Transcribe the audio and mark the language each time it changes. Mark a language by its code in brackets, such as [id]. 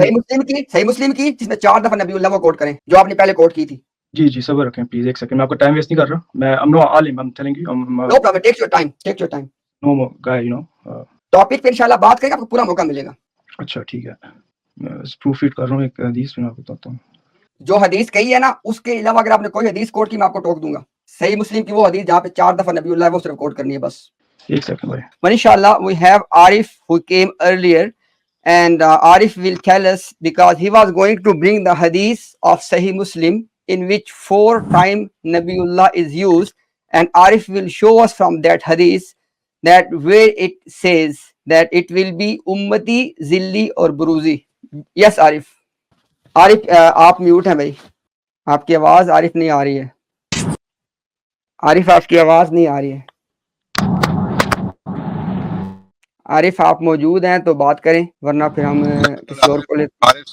[ur] صحیح مسلم کی جس میں 4 دفعہ نبی اللہ کو کوٹ کریں، جو آپ نے پہلے کوٹ کی تھی. جی صبر رکھیں پلیز، ایک سیکنڈ، میں آپ کا ٹائم ویسٹ نہیں کر رہا. [en] میں I'm not عالم، I'm telling you no problem, take your time. no more guy, you know. [ur] Topic پہ انشاءاللہ بات کریں گے، آپ کو پورا موقع ملے گا. اچھا ٹھیک ہے، میں پروف ریڈ کر رہا ہوں ایک حدیث میں آپ کو بتاتا ہوں. جو حدیث کہی ہے نا اس کے علاوہ اگر آپ نے کوئی حدیث کوٹ کی میں آپ کو ٹوک دوں گا. صحیح مسلم کی وہ حدیث جہاں پہ 4 دفعہ نبی اللہ ہے وہ صرف کوٹ کرنی ہے بس. ایک سیکنڈ بھائی. [en] انشاءاللہ we have Arif who came earlier and Arif will tell us because he was going to bring the hadith of Sahih Muslim in which 4 times Nabiullah is used, and Arif will show us from that hadith that where it says that it will be ummati zilli or buruzi. Yes Arif. [ur] عارف آپ mute ہیں بھائی، آپ کی آواز عارف نہیں آ رہی ہے. عارف آپ کی آواز نہیں آ رہی ہے. عارف آپ موجود ہیں تو بات کریں ورنہ پھر ہم کسی اور کو لیتے.